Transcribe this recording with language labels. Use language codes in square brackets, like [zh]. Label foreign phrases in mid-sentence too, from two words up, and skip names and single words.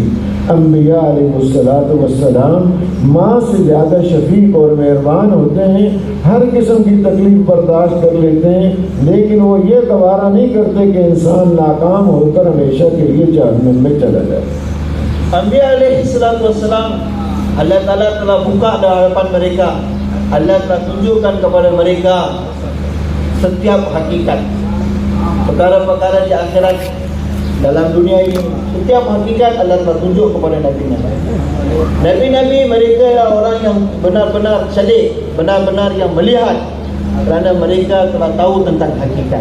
[ur] انبیاء علیہم الصلوٰۃ والسلام ماں سے زیادہ شفیق اور مہربان ہوتے ہیں، ہر قسم کی تکلیف برداشت کر لیتے ہیں، لیکن وہ یہ گوارا نہیں کرتے کہ انسان ناکام ہو کر ہمیشہ کے لیے جہنم میں چلا جائے. [ar] أنبياء عليهم الصلاة والسلام, [ms] Allah Ta'ala telah buka di hadapan mereka, Allah telah tunjukkan kepada mereka setiap hakikat perkara-perkara di akhirat. Dalam dunia ini setiap hakikat Allah telah tunjuk kepada Nabi-Nabi. Nabi-Nabi mereka adalah orang yang benar-benar cerdik, benar-benar yang melihat, kerana mereka telah tahu tentang hakikat.